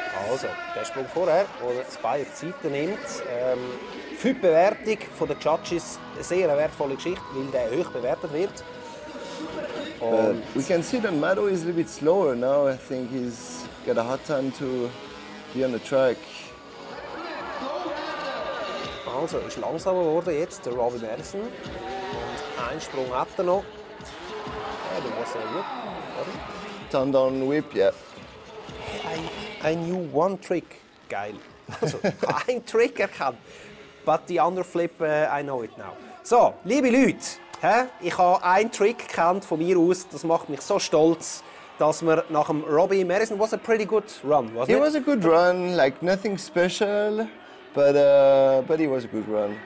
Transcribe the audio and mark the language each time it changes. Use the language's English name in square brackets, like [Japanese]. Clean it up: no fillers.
[German] Also, der Sprung vorher, wo er das Bein auf die Seite nimmt. Für die Bewertung der Judges eine sehr wertvolle Geschichte, weil der hoch bewertet wird. [English] We can see that Mado is a little bit slower now. I think he's got a hard time to be on the track. [German] Also, ist langsamer geworden jetzt, der Robbie Madison. Und einen Sprung hat er noch. Ja, der muss ja gut. [English] Turn down whip, yeah. I knew one trick. [German] Geil. Also, ein Trick erkannt. [English] But the underflip, I know it now. [German] So, liebe Leute, ich habe einen Trick gekannt von mir aus. Das macht mich so stolz, dass wir nach dem Robbie Madison [English] was a pretty good run, wasn't it? It was a good run, like nothing special, but it was a good run.